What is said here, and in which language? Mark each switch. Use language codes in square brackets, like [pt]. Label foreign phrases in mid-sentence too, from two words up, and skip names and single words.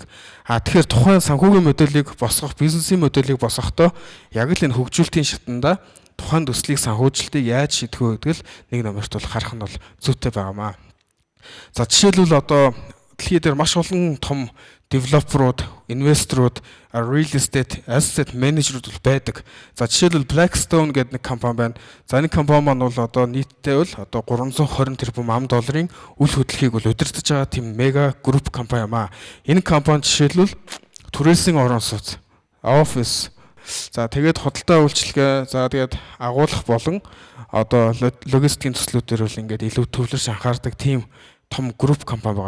[mn] Тэгэхээр тухайн санхүүгийн модельийг босгох, бизнесийн модельийг босгохдоо яг л энэ хөгжүүлэлтийн шатанда тухайн төслийг санхүүжилтийг яаж шийдэх вэ гэдэг л нэг номерт бол харах нь бол зүйтэй байгаамаа. За жишээлбэл одоо дэлхийд дээр маш олон том девелоперууд, инвесторууд, [en] real estate asset manager-ууд байдаг. [mn] За жишээлбэл Blackstone гэдэг нэг компани байна. За энэ компани маань бол одоо нийтдээ бол одоо 320 тэрбум $ам үл хөдлөхийг бол удирдах байгаа тийм мега групп компани юм аа. Энэ компани жишээлбэл түрээсийн орон сууц, офис, за тэгээд худалдаа үйлчилгээ, за тэгээд агуулгах болон одоо логистикийн төслүүдээр бол ингээд илүү төвлөрч анхаардаг тийм том групп компани байгаа.